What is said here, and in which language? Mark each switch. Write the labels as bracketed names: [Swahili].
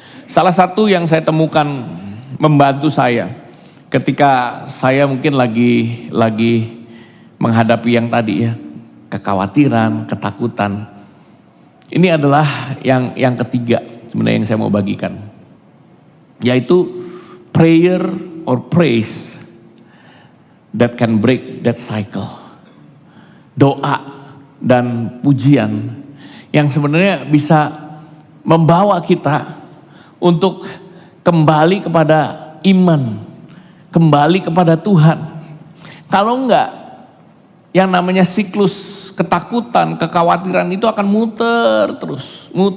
[Indonesian] Salah satu yang saya temukan membantu saya ketika saya mungkin lagi menghadapi yang tadi ya, kekhawatiran, ketakutan. Ini adalah yang ketiga sebenarnya yang saya mau bagikan. [English] Yaitu prayer or praise that can break that cycle. [Indonesian] Doa dan pujian yang sebenarnya bisa membawa kita untuk kembali kepada iman, kembali kepada Tuhan. Kalau enggak, yang namanya siklus ketakutan, kekhawatiran itu akan muter terus.